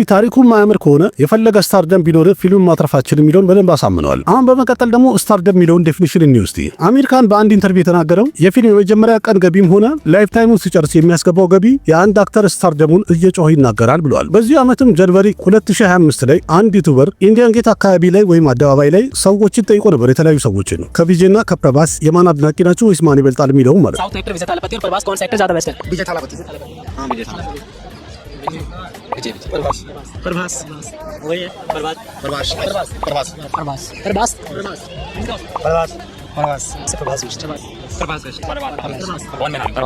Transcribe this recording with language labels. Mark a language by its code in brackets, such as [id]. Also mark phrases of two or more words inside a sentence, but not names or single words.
[am] ታሪኩን ማያምር ከሆነ የፈለገ ስታርደም ቢኖር ፊልሙን ማትረፋችን የሚለውን በደንብ አሳምነዋል። አሁን በመቀጠል ደግሞ ስታርደም የሚለውን ዴፊኒሽን እንውስቲ። አሜሪካን በአንድ ኢንተርቪው የተናገረው የፊልም የመጀመሪያ ቀን ገቢም ሆነ [en] life time [am] ሲጨርስ የሚያስገባው ገቢ የአንድ አክተር ስታርደሙን እየጮኸ ይናገራል ብሏል። በዚህ ዓመትም ጃንዋሪ 2025 ላይ አንድ ዩቲዩበር ኢንዲያን ጌት አካባቢ ላይ ወይም አደባባይ ላይ ሰዎችን ጠይቆ ነበር። የተለያዩ ሰዎችን ነው ከቪጄና ከፕረባስ የማን አድናቂ ናቸው ወይስ ማን ይበልጣል የሚለው ማለት [en] South actor [hi] विजय थालापति और प्रभास कौन सा एक्टर ज्यादा बेस्ट है? विजय थालापति। हाँ विजय थालापति। प्रभास वही है प्रभास प्रभास प्रभास प्रभास प्रभास प्रभास प्रभास प्रभास प्रभास कौन में नाम प्रभास